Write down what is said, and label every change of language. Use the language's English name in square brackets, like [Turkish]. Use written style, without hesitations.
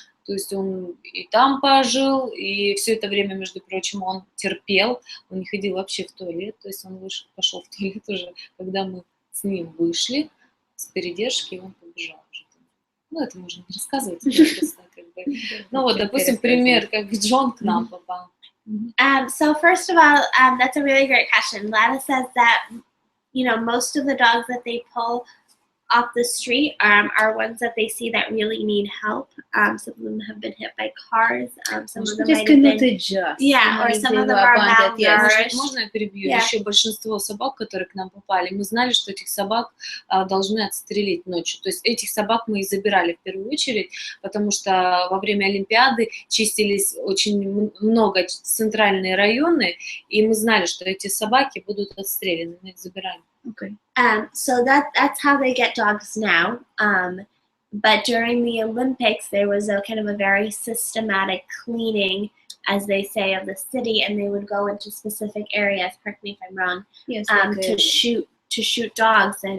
[Russian] То есть он и там пожил, и все это время, между прочим, он терпел, он не ходил вообще в туалет, то есть он пошел в туалет уже, когда мы с ним вышли с передержки, и он побежал уже. Ну, это можно не рассказывать. Как бы. Ну вот, допустим, пример, как Джон к нам попал. [English] So first of all, that's a really great question. Vlada says that, most of the dogs that they pull off the street are ones that they see that really need help. Some of them have been hit by cars. Some of them might have been, or some of them are malnourished. [Russian] Можно я перебью? Еще большинство собак, которые к нам попали, мы знали, что этих собак должны отстрелить ночью. То есть этих собак мы и забирали в первую очередь, потому что во время Олимпиады чистились очень много центральные районы, и мы знали, что эти собаки будут отстреляны, мы их забираем. [English] Okay. So that's how they get dogs now. But during the Olympics, there was a kind of a very systematic cleaning, as they say, of the city, and they would go into specific areas. Correct me if I'm wrong. Yes. To shoot dogs, and